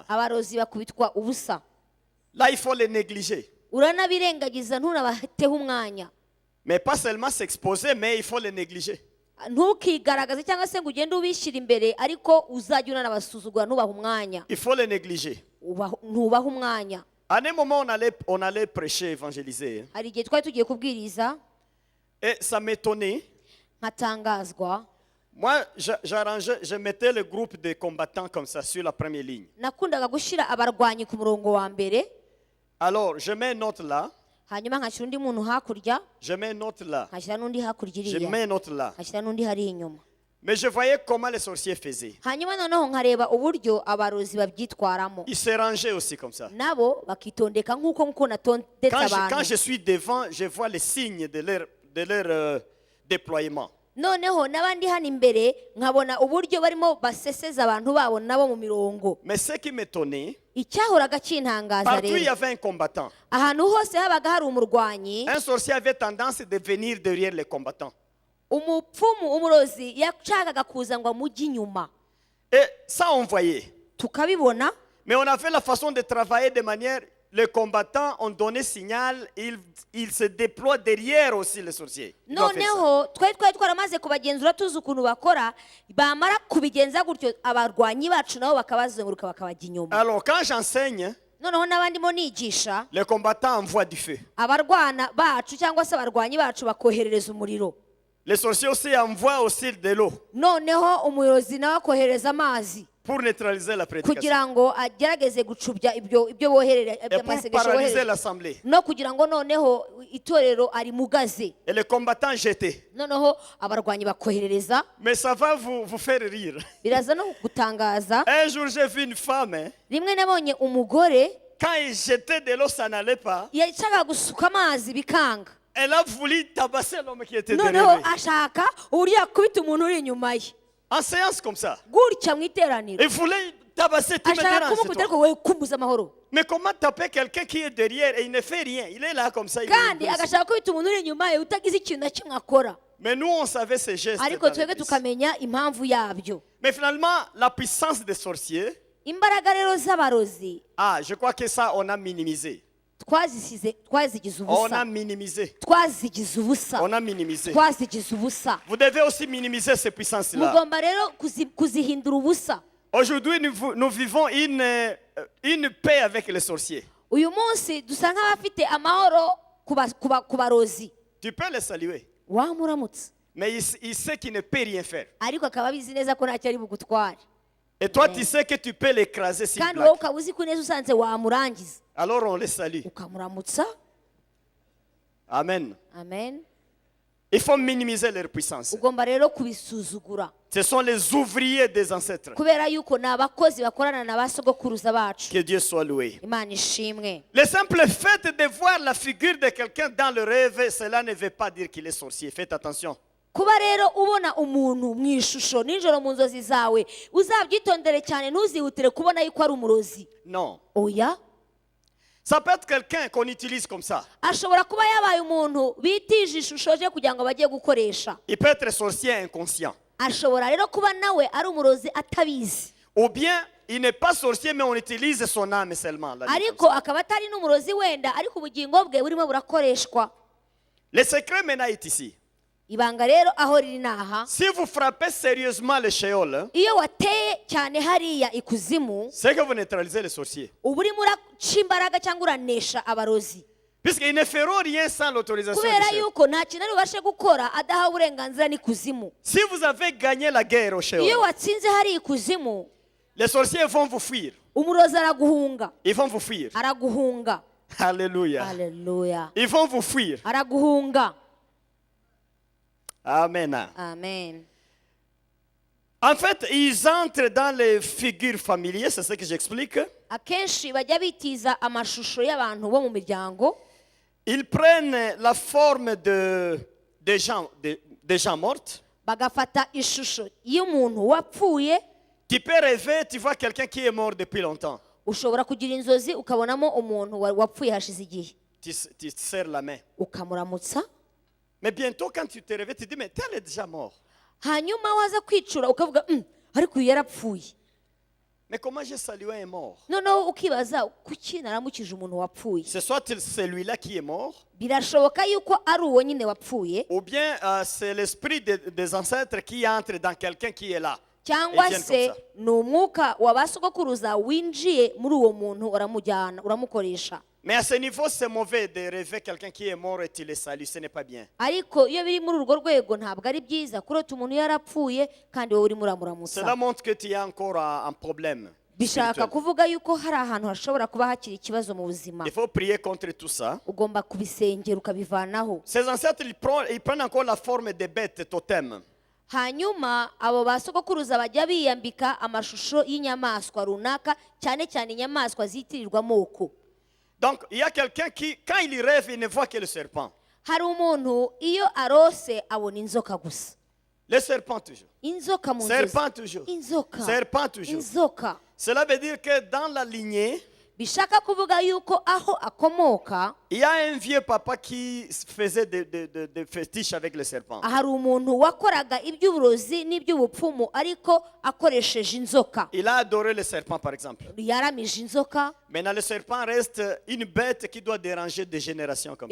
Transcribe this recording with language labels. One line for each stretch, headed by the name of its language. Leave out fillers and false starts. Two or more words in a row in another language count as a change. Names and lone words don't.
Kinyarwanda: abarozi bakubitwa ubusa
French: Là, il faut les négliger.
Kinyarwanda: uranabirengagiza ntunabateho umwanya
French: Mais pas seulement s'exposer, mais il faut les négliger.
Kinyarwanda: ntukigaragaze cyangwa se ngo ugende ubishyira imbere ariko uzajya unanabasuzugura ntubahe umwanya
French: Il faut les négliger.
Kinyarwanda: ntubahe umwanya
French: À un moment, on allait prêcher, évangéliser. Hein.
Kinyarwanda: hari igihe twari tugiye kubwiriza
French: Et ça m'étonnait.
Kinyarwanda: nkatangazwa
French: Moi, je mettais le groupe de combattants comme ça sur la première ligne.
Kinyarwanda: nakundaga gushyira abarwanyi ku murongo wa mbere
French: Alors, je mets une note là,
Kinyarwanda: hanyuma nkashyira undi muntu hakurya
French: je mets une note là,
Kinyarwanda: nkashyira n'undi hakurya
French: je
Kinyarwanda: iriya
French: mets une note là.
Kinyarwanda: nkashyira n'undi hari inyuma
French: Mais je voyais comment les sorciers faisaient.
Kinyarwanda: hanyuma noneho nkareba uburyo abarozi babyitwaramo
French: Ils se rangeaient aussi comme ça.
Kinyarwanda: nabo bakitondeka nk'uko natondetse
French: Quand
Kinyarwanda: abantu
French: je suis devant, je vois les signes de leur déploiement.
Kinyarwanda: noneho n'abandi hano imbere nkabona uburyo barimo baseseza abantu babo nabo mu mirongo
French: Mais ce qui m'étonnait,
Kinyarwanda: icyahoraga kintangaza
French: partout il y
Kinyarwanda: rero
French: avait un combattant.
Kinyarwanda: ahantu hose habaga hari umurwanyi
French: Un sorcier avait tendance de venir derrière les combattants.
Kinyarwanda: umupfumu umurozi yashakaga kuza ngo amujye inyuma
French: Et ça, on voyait.
Kinyarwanda: tukabibona
French: Mais on avait la façon de travailler de manière... Les combattants ont donné signal, ils se déploient derrière aussi les sorciers. Ils doivent faire ça.
Kinyarwanda: noneho twari twaramaze kubagenzura tuzi ukuntu bakora bamara kubigenza gutyo abarwanyi bacu nabo bakabazenguruka bakabajya inyuma
French: Alors quand j'enseigne,
Kinyarwanda: noneho n'abandi mo nigisha
French: les combattants envoient du feu.
Kinyarwanda: abarwana bacu cyangwa se abarwanyi bacu bakoherereza umuriro
French: Les sorciers aussi envoient aussi de l'eau
Kinyarwanda: noneho umuyobozi nawe akohereza amazi
French: pour neutraliser la prédication.
Kinyarwanda: kugira ngo agerageze gucubya ibyo boherera
French: Et pour
Kinyarwanda: amasengesho
French: paralyser
Kinyarwanda: boherera
French: l'assemblée.
Kinyarwanda: no kugira ngo noneho itorero arimugaze
French: Et les combattants jetés.
Kinyarwanda: noneho abarwanyi bakoherereza
French: Mais ça va vous faire rire.
Kinyarwanda: biraza no gutangaza
French: Un jour, j'ai vu une femme, hein,
Kinyarwanda: rimwe nabonye umugore
French: quand il jetait de l'eau, ça n'allait pas.
Kinyarwanda: yashakaga gusuka amazi bikanga
French: Elle a voulu tabasser l'homme qui était
Kinyarwanda: noneho
French: derrière lui.
Kinyarwanda: ashaka uburyo yakubita umuntu uri inyuma ye
French: En séance comme ça.
Kinyarwanda: gutya mu iteraniro
French: Il voulait tabasser, tu me
Kinyarwanda: ashaka
French: déranges,
Kinyarwanda: kumukubita
French: toi.
Kinyarwanda: ariko we kumbuza amahoro
French: Mais comment taper quelqu'un qui est derrière et il ne fait rien? Il est là comme ça. Il
Kinyarwanda: kandi
French: est
Kinyarwanda: agashaka kubita umuntu uri inyuma ye utagize ikintu na kimwe akora
French: Mais nous, on savait ces gestes.
Kinyarwanda: ariko
French: dans
Kinyarwanda: twebwe
French: l'église.
Kinyarwanda: tukamenya impamvu yabyo
French: Mais finalement, la puissance des sorciers,
Kinyarwanda: imbaraga rero z'abarozi
French: je crois que ça, on a minimisé.
Kinyarwanda: twazigize
French: On
Kinyarwanda: ubusa
French: a minimisé.
Kinyarwanda: twazigize ubusa
French: On a minimisé.
Kinyarwanda: twazigize ubusa
French: Vous devez aussi minimiser ces puissances-là.
Kinyarwanda: mugomba rero kuzihindura ubusa
French: Aujourd'hui, nous vivons une paix avec les sorciers.
Kinyarwanda: uyu munsi dusa nk'abafite amahoro ku barozi
French: Tu peux les saluer.
Kinyarwanda: wamuramutse
French: Mais il sait qu'il ne peut rien faire.
Kinyarwanda: ariko akaba abizi neza ko ntacyo ari bugutware
French: Et toi, tu sais que tu peux l'écraser s'il
Kinyarwanda: kandi wowe
French: blague.
Kinyarwanda: ukaba uzi ko neza usanze wamurangiza
French: Alors on les salue.
Kinyarwanda: ukamuramutsa
French: Amen.
Kinyarwanda: amen
French: Il faut minimiser leur puissance.
Kinyarwanda: ugomba rero kubisuzugura
French: Ce sont les ouvriers des ancêtres.
Kinyarwanda: kubera yuko ni abakozi bakorana na ba sogokuruza bacu.
French: Que Dieu soit loué.
Kinyarwanda: Imana ishimwe.
French: Le simple fait de voir la figure de quelqu'un dans le rêve, cela ne veut pas dire qu'il est sorcier. Faites attention.
Kinyarwanda: kuba rero ubona umuntu mu ishusho nijoro mu nzozi zawe uzabyitondere cyane, ntuzihutire kubona yuko ari umurozi.
French: Non.
Kinyarwanda: Oya,
French: Ça peut être quelqu'un qu'on utilise comme ça.
Kinyarwanda: ashobora kuba yabaye umuntu bitije ishusho je kugira ngo bajye gukoresha.
French: Il peut être sorcier inconscient.
Kinyarwanda: Ashobora rero kuba nawe ari umurozi atabizi,
French: Ou bien, il n'est pas sorcier, mais on utilise son âme seulement. La vie
Kinyarwanda: ariko
French: comme ça.
Kinyarwanda: akaba atari n'umurozi wenda, ariko ubugingo bwe burimo burakoreshwa.
French: Le secret maintenant est ici.
Kinyarwanda: Ibanga rero aho riri naha,
French: Si vous frappez sérieusement le Sheol, hein,
Kinyarwanda: iyo wateye cyane hariya ikuzimu
French: c'est que vous neutralisez les sorciers.
Kinyarwanda: uba urimo uraca imbaraga cyangwa uranesha abarozi,
French: Puisqu'ils ne feront rien sans l'autorisation du
Kinyarwanda: kubera
French: Sheol.
Kinyarwanda: yuko nta kintu ari bubashe gukora adahawe uburenganzira n'ikuzimu.
French: Si vous avez gagné la guerre au Sheol,
Kinyarwanda: Iyo watsinze hari ikuzimu,
French: les sorciers vont vous fuir.
Kinyarwanda: umurozi araguhunga,
French: Ils vont vous fuir.
Kinyarwanda: araguhunga.
French: Alléluia.
Kinyarwanda: Haleluya,
French: Ils vont vous fuir.
Kinyarwanda: araguhunga.
French: Amen.
Kinyarwanda: Amen.
French: En fait, ils entrent dans les figures familières, c'est ce que j'explique.
Kinyarwanda: Akenshi bajya bitiza amashusho y'abantu bo mu miryango,
French: Ils prennent la forme de gens morts.
Kinyarwanda: bagafata ishusho y'umuntu wapfuye.
French: Tu peux rêver, tu vois quelqu'un qui est mort depuis longtemps.
Kinyarwanda: Ushobora kugira inzozi ukabonamo umuntu wapfuye hashize igihe,
French: Tu te serres la main.
Kinyarwanda: ukamuramutsa,
French: Mais bientôt, quand tu te réveilles, tu dis, mais tel est déjà mort.
Kinyarwanda: hanyuma waza kwicura ukavuga ariko uyu yarapfuye.
French: Mais comment j'ai salué un mort?
Kinyarwanda: Noneho ukibaza kuki naramukije umuntu wapfuye.
French: C'est soit celui-là qui est mort,
Kinyarwanda: Birashoboka yuko ari uwo nyine wapfuye,
French: ou bien c'est l'esprit des ancêtres qui entre dans quelqu'un qui est là.
Kinyarwanda: cyangwa
French: Ils viennent se comme ça.
Kinyarwanda: ni umwuka wa ba sogokuruza winjiye muri uwo muntu uramujyana uramukoresha.
French: Mais à ce niveau, c'est mauvais de rêver quelqu'un qui est mort et tu le salues. Ce n'est pas bien.
Kinyarwanda: Ariko iyo biri muri urwo rwego ntabwo ari byiza kurota umuntu yarapfuye kandi wowe urimo uramuramutsa.
French: Cela montre que tu as encore un problème.
Kinyarwanda: Bishaka
French: spirituel.
Kinyarwanda: kuvuga yuko hari ahantu hashobora kuba hakiri ikibazo mu buzima.
French: Il faut prier contre tout ça.
Kinyarwanda: Ugomba kubisengera ukabivanaho.
French: Ces ancêtres, ils prennent encore la forme des bêtes totems.
Kinyarwanda: Hanyuma abo ba sogokuruza bajya biyambika amashusho y'inyamaswa runaka, cyane cyane inyamaswa zitirirwa amoko.
French: Donc, il y a quelqu'un qui, quand il rêve, il ne voit que le serpent.
Kinyarwanda: Hari umuntu iyo arose abona inzoka gusa.
French: Le serpent toujours.
Kinyarwanda: Inzoka mu nzozi.
French: Serpent toujours.
Kinyarwanda: Inzoka.
French: Serpent toujours.
Kinyarwanda: Inzoka.
French: Cela veut dire que dans la lignée,
Kinyarwanda: Bishaka kuvuga yuko aho akomoka
French: il y a un vieux papa qui faisait des fétiches avec le serpent.
Kinyarwanda: hari umuntu wakoraga iby'uburozi n'iby'ubupfumu ariko akoresheje inzoka.
French: Il a adoré le serpent, par exemple.
Kinyarwanda: Yaramije inzoka.
French: Maintenant, le serpent reste une bête qui doit déranger des générations comme